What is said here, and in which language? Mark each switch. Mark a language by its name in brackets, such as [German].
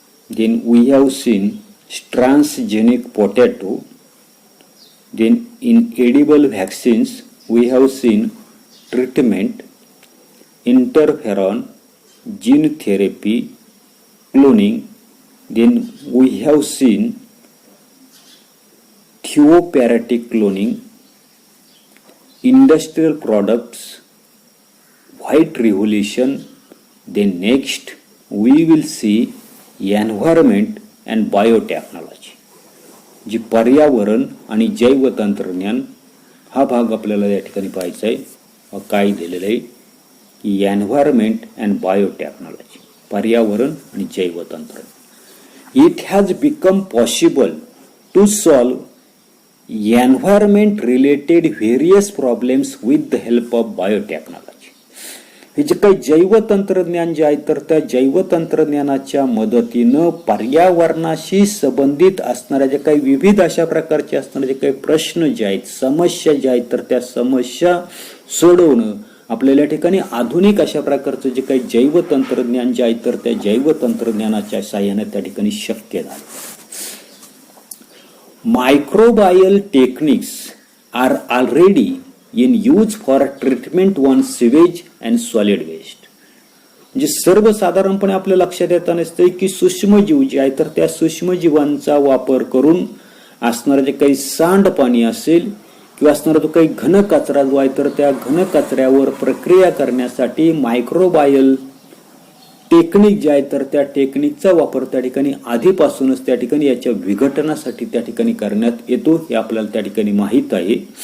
[English] then we have seen transgenic potato, then in edible vaccines we have seen treatment, interferon, gene therapy, cloning, then we have seen theoperatic cloning, industrial products, white revolution. Then next we will see environment and biotechnology. [Marathi] जी पर्यावरण आणि जैव तंत्रज्ञान हा भाग आपल्याला या ठिकाणी पाहायचा आहे. काय दिलेलं आहे की [English] environment and biotechnology, [Marathi] पर्यावरण आणि जैव तंत्रज्ञान. [English] It has become possible to solve environment related various problems with the help of biotechnology. [Marathi] हे जे काही जैव तंत्रज्ञान जे आहे तर त्या जैव तंत्रज्ञानाच्या मदतीनं पर्यावरणाशी संबंधित असणाऱ्या जे काही विविध अशा प्रकारचे असणारे जे काही प्रश्न जे आहेत, समस्या ज्या आहेत तर त्या समस्या सोडवणं आपल्याला या ठिकाणी आधुनिक अशा प्रकारचं जे काही जैव तंत्रज्ञान जे आहे तर त्या जैव तंत्रज्ञानाच्या सहाय्याने त्या ठिकाणी शक्य झालं. [English] Microbial techniques are already in use for treatment on sewage and solid waste. [Marathi] म्हणजे सर्वसाधारणपणे आपल्या लक्षात येत नसते की सूक्ष्मजीव जे आहे तर त्या सूक्ष्मजीवांचा वापर करून असणारं जे काही सांडपाणी असेल किंवा असणारा जो काही घन कचरा जो आहे तर त्या घन कचऱ्यावर प्रक्रिया करण्यासाठी मायक्रोबायल टेक्निक जे आहे तर त्या टेक्निकचा वापर त्या ठिकाणी आधीपासूनच त्या ठिकाणी याच्या विघटनासाठी त्या ठिकाणी करण्यात येतो हे आपल्याला त्या ठिकाणी माहित आहे.